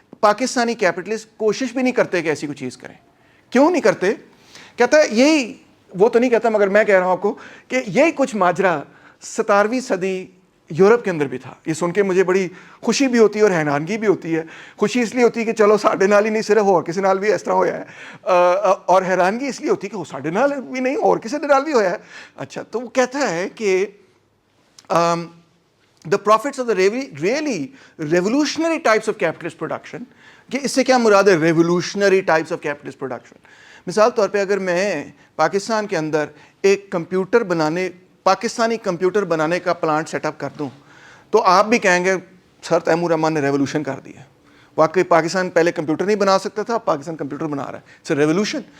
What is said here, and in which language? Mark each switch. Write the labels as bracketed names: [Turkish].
[Urdu] Pakistani capitalist کوشش بھی نہیں کرتے کہ ایسی کوئی چیز کریں. کیوں نہیں کرتے؟ کہتا ہے یہی, وہ تو نہیں کہتا مگر میں کہہ رہا ہوں آپ کو کہ یہی کچھ ماجرا 17ویں صدی یورپ کے اندر بھی تھا. یہ سن کے مجھے بڑی خوشی بھی ہوتی ہے اور حیرانگی بھی ہوتی ہے. خوشی اس لیے ہوتی ہے کہ [Punjabi] چلو ساڈے نال ہی نہیں صرف اور کسی نال بھی اس طرح ہویا ہے, [Urdu] اور حیرانگی اس لیے ہوتی ہے کہ [Punjabi] وہ ساڈے نال بھی نہیں اور کسی نال بھی ہویا ہے. [Urdu] اچھا, تو وہ کہتا ہے کہ [English] the profits of the really revolutionary types of capitalist production. [Urdu] کہ اس سے کیا مراد ہے [English] revolutionary types of capitalist production. [Urdu] مثال طور پہ اگر میں پاکستان کے اندر ایک پاکستانی کمپیوٹر بنانے کا پلانٹ سیٹ اپ کر دوں تو آپ بھی کہیں گے سر تیمور رحمان نے ریولوشن کر دیا. واقعی پاکستان پہلے کمپیوٹر نہیں بنا سکتا تھا, اب پاکستان کمپیوٹر بنا رہا ہے, [English] It's a revolution.